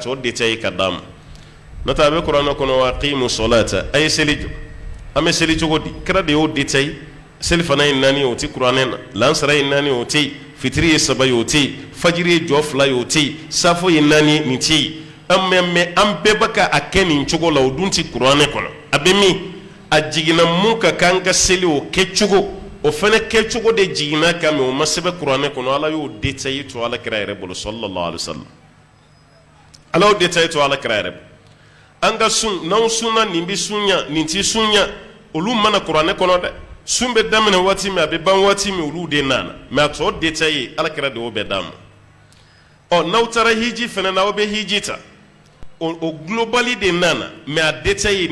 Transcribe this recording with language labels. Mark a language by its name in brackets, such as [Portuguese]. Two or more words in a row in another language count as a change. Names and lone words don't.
[Bambara] tɔ détaillé ka d'a ma n'o tɛ a bɛ kuranɛ kɔnɔ [Arabic] وأقيموا الصلاة [Bambara] a ye seli jɔ an bɛ seli cogo di kira de y'o détaillé seli fana ye 4 ye o tɛ kuranɛ na lansara ye 4 ye o tɛ yen fitiri ye 3 ye o tɛ yen fajiri ye jɔ 2 ye o tɛ yen safo ye 4 ye nin tɛ yen mais an bɛɛ bɛ ka a kɛ nin cogo la o dun tɛ kuranɛ kɔnɔ a bɛ min a jiginna mun ka kan ka seli o kɛcogo o fana kɛcogo de jiginna kan mais o ma sɛbɛn kuranɛ kɔnɔ ala y'o détaillé to ala kira yɛrɛ bolo [Arabic] صلى الله عليه وسلم [Bambara] ala y'o détaillé to ala kira yɛrɛ bolo an ka sun n'anw sunna nin bɛ sunya nin tɛ sunya olu mana kuranɛ kɔnɔ dɛ sun bɛ daminɛ waati min a bɛ ban waati min olu de nana mais a tɔ détaillé ala kira de y'o bɛɛ d'a ma n'aw taara hiji fana na aw bɛ hiji ta o globally de nana mais a détaillé